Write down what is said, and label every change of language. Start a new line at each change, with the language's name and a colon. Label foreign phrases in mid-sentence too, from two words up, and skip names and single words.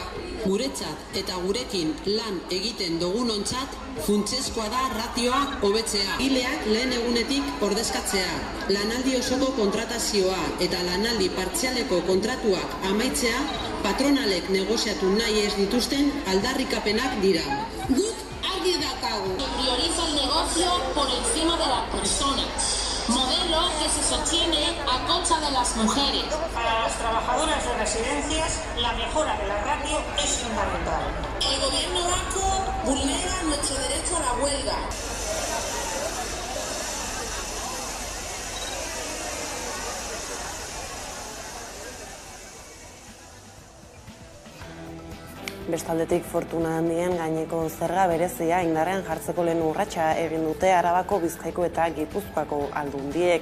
Basque: Guretzat eta gurekin lan egiten dugunontzat funtsezkoa da ratioa hobetzea. Langileak lehen egunetik ordezkatzea, lanaldi osoko kontratazioa eta lanaldi partzialeko kontratuak amaitzea patronalek negoziatu nahi ez dituzten aldarrikapenak dira. Guk argi daukagu.
Spanish: Prioriza el negocio por encima de las personas. Modelo que se sostiene a costa de las mujeres. Para las trabajadoras de residencias, la mejora de la ratio es fundamental. El gobierno vasco vulnera nuestro derecho a la huelga.
Basque: Bestaldetik Fortuna handien gaineko zerga berezia indarrean jartzeko lehen urratsa egin dute Arabako, Bizkaiko eta Gipuzkoako aldundiek.